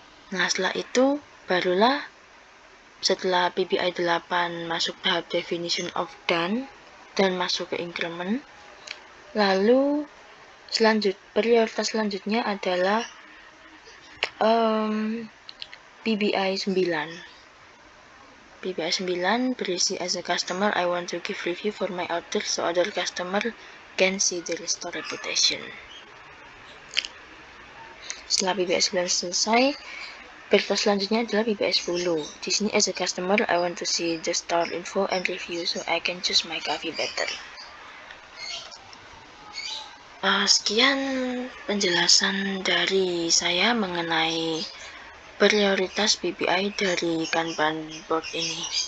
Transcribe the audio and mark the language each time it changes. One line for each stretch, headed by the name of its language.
Indonesian: Nah, setelah itu barulah setelah PBI 8 masuk tahap definition of done dan masuk ke increment, lalu prioritas selanjutnya adalah PBI 9. PBI 9 berisi
English: as a customer I want to give review for my order so other customer can see the store reputation.
Indonesian: Setelah PBI 9 selesai, prioritas selanjutnya adalah PBI 10. Di sini
English: as a customer I want to see the store info and review so I can choose my coffee better.
Indonesian: Sekian penjelasan dari saya mengenai prioritas PBI dari Kanban board ini.